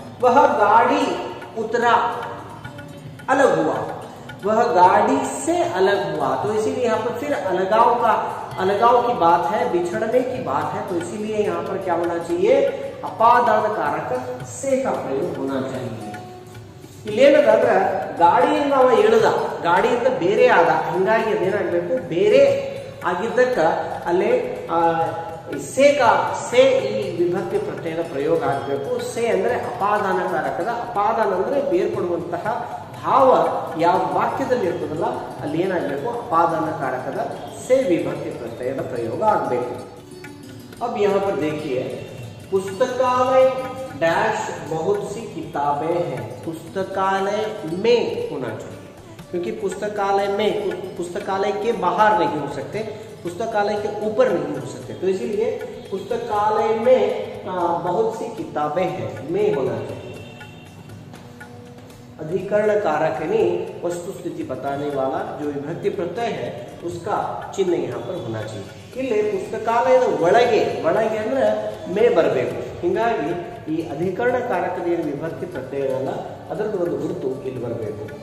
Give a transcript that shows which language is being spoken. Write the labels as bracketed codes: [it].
[hi] वह गाड़ी उतरा, अलग हुआ, वह गाड़ी से अलग हुआ, तो इसीलिए यहाँ पर फिर अलगाव की बात है, बिछड़ने की बात है, तो इसीलिए यहाँ पर क्या होना चाहिए, अपादान कारक से का प्रयोग होना चाहिए। [kn] ಇಲ್ಲೇನಂದ್ರೆ ಗಾಡಿಯಿಂದ ಅವ ಇಳಿದ, ಗಾಡಿಯಿಂದ ಬೇರೆ ಆದ, ಹಿಂಗಾಗಿ ಅದೇನಾಗಬೇಕು, ಬೇರೆ ಆಗಿದ್ದಕ್ಕ ಅಲ್ಲೇ ಸೇ ಈ ವಿಭಕ್ತಿ ಪ್ರತ್ಯಯದ ಪ್ರಯೋಗ ಆಗಬೇಕು। ಸೇ ಅಂದ್ರೆ ಅಪಾದಾನ ಕಾರಕದ, ಅಪಾದಾನ ಅಂದ್ರೆ ಬೇರ್ಪಡುವಂತಹ ಭಾವ ಯಾವ ವಾಕ್ಯದಲ್ಲಿ ಇರ್ತದಲ್ಲ ಅಲ್ಲಿ ಏನಾಗಬೇಕು, ಅಪಾದಾನ ಕಾರಕದ [hi] से विभक्ति प्रत्यय का प्रयोग [kn] ಆಗಬೇಕು। [hi] अब यहाँ पर देखिए पुस्तकालय डैश बहुत सी किताबें हैं, पुस्तकालय में होना चाहिए, क्योंकि पुस्तकालय में, पुस्तकालय के बाहर नहीं हो सकते, पुस्तकालय के ऊपर नहीं हो सकते, तो इसीलिए पुस्तकालय में बहुत सी किताबें हैं, में होना चाहिए। अधिकरण कारक यानी वस्तु स्थिति बताने वाला जो विभक्ति प्रत्यय है उसका चिन्ह यहाँ पर होना चाहिए। [kn] ಇಲ್ಲಿ ಪುಸ್ತಕಾಲಯದ ಒಳಗೆ ಅಂದ್ರೆ ಮೇ ಬರಬೇಕು, ಹೀಗಾಗಿ ಈ ಅಧಿಕರಣ ಕಾರಕದ ಏನು ವಿಭಕ್ತಿ ಪ್ರತ್ಯಯ ಅಲ್ಲ ಅದರದ್ದು ಒಂದು ಗುರುತು ಇಲ್ಲಿ ಬರಬೇಕು।